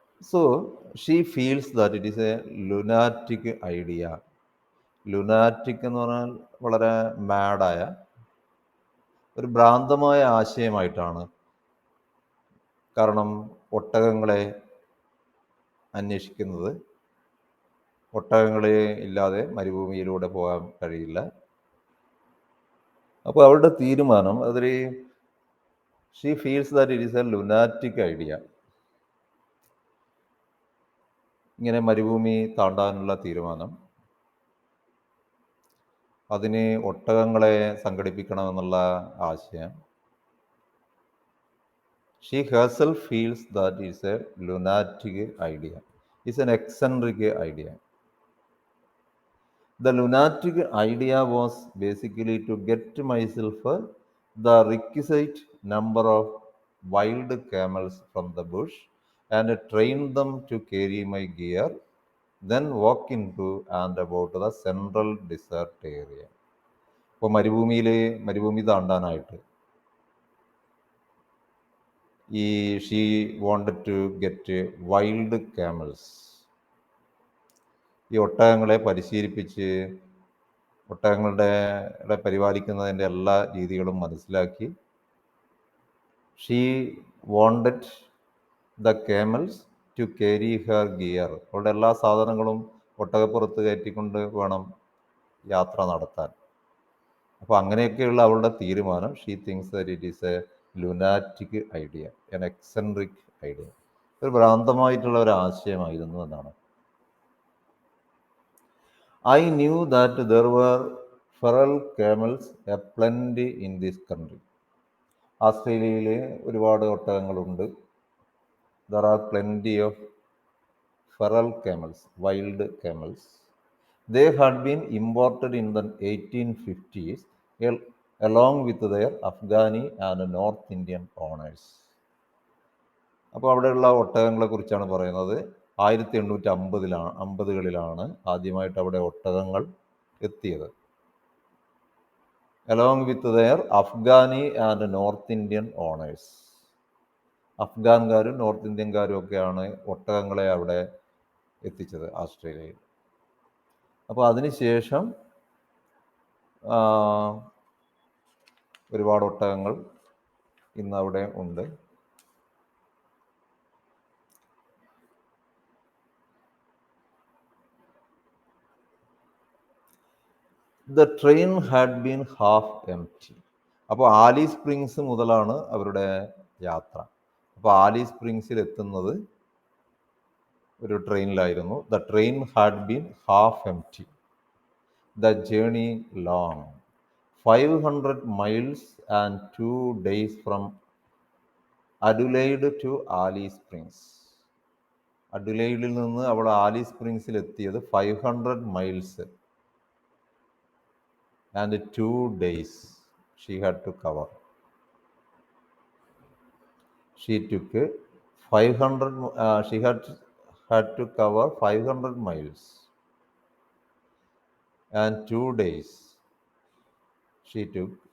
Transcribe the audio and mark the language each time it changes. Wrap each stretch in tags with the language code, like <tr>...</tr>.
<en>So she feels that it is a lunatic idea.</en> <ml>Lunatic എന്ന് പറഞ്ഞാൽ വളരെ മാഡായ, ഒരു ഭ്രാന്തമായ ആശയമായിട്ടാണ്. കാരണം ഒട്ടകങ്ങളെ അന്വേഷിക്കുന്നത്, ഒട്ടകങ്ങളെ ഇല്ലാതെ മരുഭൂമിയിലൂടെ പോകാൻ കഴിയില്ല. അപ്പോൾ അവളുടെ തീരുമാനം അതൊരു</ml> <en>She feels that it is a lunatic idea.</en> <ml>ഇങ്ങനെ മരുഭൂമി താണ്ടാനുള്ള തീരുമാനം, അതിന് ഒട്ടകങ്ങളെ സംഘടിപ്പിക്കണമെന്നുള്ള ആശയം.</ml> <en>She herself feels that is a lunatic idea, is an eccentric idea. The lunatic idea was basically to get myself the requisite number of wild camels from the bush and train them to carry my gear, then walk into and about the central desert area.</en> <ml>ഇപ്പോൾ മരുഭൂമി താണ്ടാനായിട്ട്</ml> <en>She wanted to get wild camels.</en> <ml>ഈ ഒട്ടകങ്ങളെ പരിശീലിപ്പിച്ച് ഒട്ടകങ്ങളുടെ പരിപാലിക്കുന്നതിൻ്റെ എല്ലാ രീതികളും മനസ്സിലാക്കി</ml> <en>She wanted the camels to carry her gear.</en> <ml>അവളുടെ എല്ലാ സാധനങ്ങളും ഒട്ടകപ്പുറത്ത് കയറ്റിക്കൊണ്ട് വേണം യാത്ര നടത്താൻ. അപ്പോൾ അങ്ങനെയൊക്കെയുള്ള അവളുടെ തീരുമാനം,</ml> <en>she thinks that it is a lunatic idea, an eccentric idea,</en> <ml>ഒരു ഭ്രാന്തമായിട്ടുള്ള ഒരു ആശയമായിരുന്നു എന്നാണ്.</ml> <en>I knew that there were feral camels aplenty in this country.</en> <ml>ഓസ്ട്രേലിയയിൽ ഒരുപാട് ഒട്ടകങ്ങളുണ്ട്.</ml> <en>There are plenty of feral camels, wild camels. They had been imported in the 1850s along with their Afghani and North Indian owners.</en> <ml>അപ്പോൾ അവിടെയുള്ള ഒട്ടകങ്ങളെ കുറിച്ചാണ് പറയുന്നത്. 1850കളിലാണ് ആദ്യമായിട്ട് അവിടെ ഒട്ടകങ്ങൾ എത്തിയത്.</ml> <en>along with their Afghani and North Indian owners.</en> <ml>അഫ്ഗാൻകാരും north ഇന്ത്യൻകാരും ഒക്കെയാണ് ഒട്ടകങ്ങളെ അവിടെ എത്തിച്ചത് ഓസ്ട്രേലിയയിൽ. അപ്പോൾ അതിനുശേഷം ഒരുപാട് ഒട്ടകങ്ങൾ ഇന്ന് അവിടെ ഉണ്ട്.</ml> <en>The train had been half empty.</en> <ml>അപ്പോൾ ആലി സ്പ്രിങ്സ് മുതലാണ് അവരുടെ യാത്ര. അപ്പോൾ ആലി സ്പ്രിങ്സിൽ എത്തുന്നത് ഒരു ട്രെയിനിലായിരുന്നു.</ml> <en>The train had been half empty. The journey long 500 miles and 2 days from</en> <ml>അഡുലൈഡ്</ml> <en>To Alice Springs.</en> <ml>അഡുലൈഡിൽ നിന്ന് അവൾ ആലി സ്പ്രിങ്സിൽ എത്തിയത്</ml> <en>500 miles and 2 days she had to cover. She took 500 she had to cover 500 miles and 2 days she took.</en>